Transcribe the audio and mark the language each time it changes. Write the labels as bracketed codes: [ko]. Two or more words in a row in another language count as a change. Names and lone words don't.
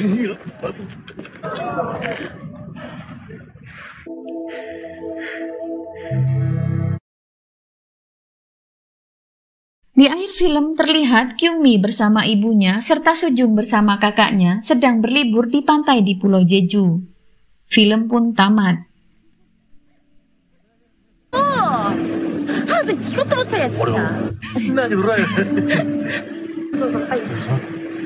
[id] Di akhir film terlihat Kyungmi bersama ibunya serta Sojung bersama kakaknya sedang berlibur di pantai di Pulau Jeju. Film pun tamat. [ko] 하나도 이것도 못하겠다. 어려워. 신나게 놀아야 돼. 무서워서 빨리. 그래서